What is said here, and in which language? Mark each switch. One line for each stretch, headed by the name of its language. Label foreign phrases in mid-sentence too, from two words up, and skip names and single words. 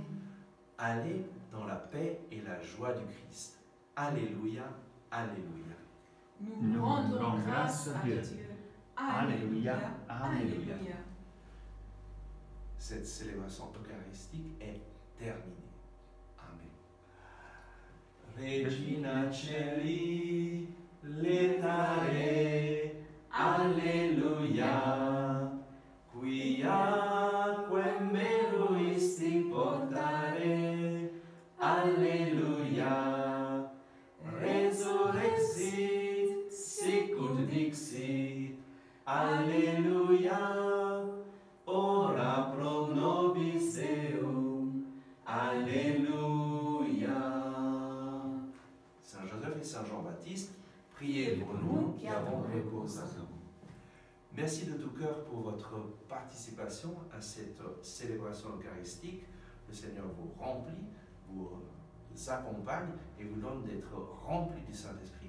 French: Allez dans la paix et la joie du Christ. Alléluia, alléluia. Nous rendons grâce à Dieu. Alléluia, alléluia. Cette célébration eucharistique est terminée. Amen.
Latin: Regina Celi, letare, alléluia. Quia quem meruisti portare, alléluia. Resurrexit, sicut dixit, alléluia. Ora pro nobis Deum, alléluia.
French: Saint Joseph et Saint Jean-Baptiste, priez pour nous qui avons recours à vous. Merci de tout votre participation à cette célébration eucharistique. Le Seigneur vous remplit, vous accompagne et vous donne d'être rempli du Saint-Esprit.